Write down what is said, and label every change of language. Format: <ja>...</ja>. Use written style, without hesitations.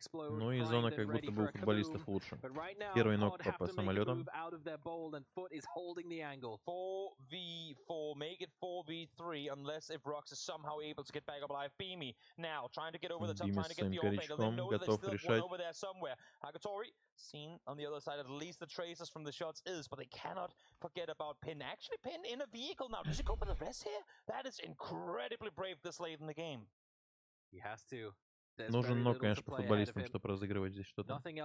<ru>Ну и зона как будто бы у футболистов лучше. Первый ног по самолетам.</ru> <en>4v4, make it 4v3 unless if Rox is somehow able to get back up alive. Beamy now trying to get over the top, trying to get the open. They know that there's still one over there somewhere. Hagatori seen on the other side, at least the traces from the shots is, but they cannot forget about Pin. Actually, Pin in a vehicle now. Does he go for the rest here? That is incredibly brave this late in the game.</en> <ru>Нужен ног, конечно, по футболистам, чтобы разыгрывать здесь что-то.</ru>